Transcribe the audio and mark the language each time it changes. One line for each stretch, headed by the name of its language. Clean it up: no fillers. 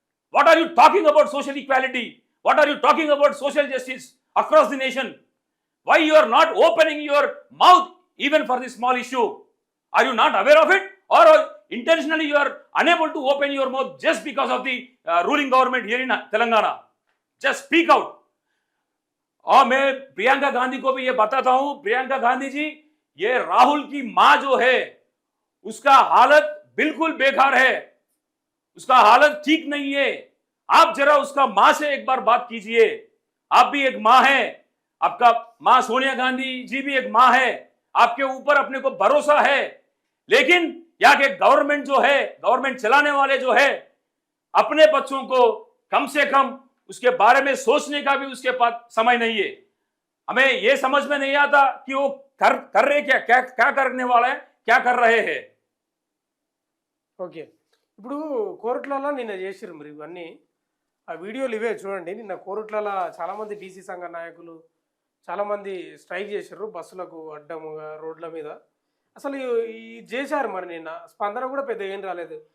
English: What are you talking about social equality? What are you talking about social justice across the nation? Why you are not opening your mouth even for this small issue? Are you not aware of it? Or intentionally you are unable to open your mouth just because of the ruling government here in Telangana? Just speak out.
Hindi: और मैं प्रियंका गांधी को भी ये बताता हूं, प्रियंका गांधी जी, ये राहुल की मां जो है उसका हालत बिल्कुल बेकार है, उसका हालत ठीक नहीं है. आप जरा उसका मां से एक बार बात कीजिए. आप भी एक मां है, आपका मां सोनिया गांधी जी भी एक मां है, आपके ऊपर अपने को भरोसा है. लेकिन यहाँ के गवर्नमेंट जो है, गवर्नमेंट चलाने वाले जो है, अपने बच्चों को कम से कम उसके बारे में सोचने का भी उसके पास समय नहीं है. हमें ये समझ में नहीं आता कि वो कर रहे क्या करने वाला है, क्या कर रहे हैं.
Telugu: ఓకే, ఇప్పుడు కోరుట్లలో నిన్న చేసిరు మరి ఇవన్నీ, ఆ వీడియోలు ఇవే చూడండి. నిన్న కోరుట్లలో చాలామంది బీసీ సంఘ నాయకులు చాలామంది స్ట్రైక్ చేశారు బస్సులకు అడ్డముగా రోడ్ల మీద. అసలు ఈ చేశారు మరి నిన్న, స్పందన కూడా పెద్ద ఏం రాలేదు.